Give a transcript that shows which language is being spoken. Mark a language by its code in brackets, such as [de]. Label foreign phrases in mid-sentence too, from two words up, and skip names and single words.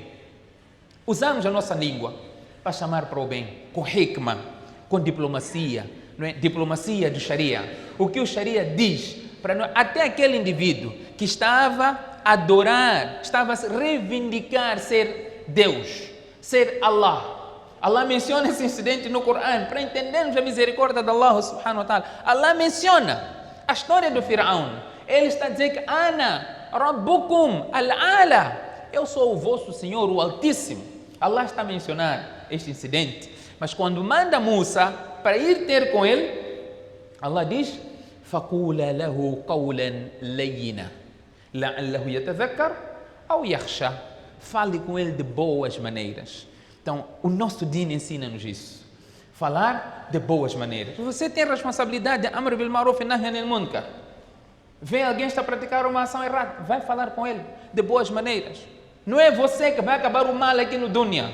[pt] Usamos a nossa língua para chamar para o bem, com hikmah, com diplomacia, não é? Diplomacia do Sharia. O que o Sharia diz para nós, até aquele indivíduo que estava a adorar, estava a se reivindicar ser Deus, ser Allah. Allah menciona esse incidente no Corão para entendermos a misericórdia de Allah [ar] subhanahu wa ta'ala. [pt] Allah menciona a história do Firaun. Ele está a dizer que [ar] Ana Rabbukum al-Ala, [pt] eu sou o vosso Senhor, o Altíssimo. Allah está a mencionar este incidente. Mas quando manda Musa para ir ter com ele, Allah diz: [ar] فَقُولَ لَهُ قَوْلًا لَيِّنًا لَعَلَّهُ يَتَذَكَّرُ أَوْ يَخْشَى. [pt] Fale com ele de boas maneiras. Então, o nosso Deen ensina-nos isso. Falar de boas maneiras. Você tem responsabilidade de [ar] Amr bil Ma'ruf [pt] e [ar] Nahy anil Munkar. [pt] Vê alguém está a praticar uma ação errada, vai falar com ele de boas maneiras. Não é você que vai acabar o mal aqui no dunya.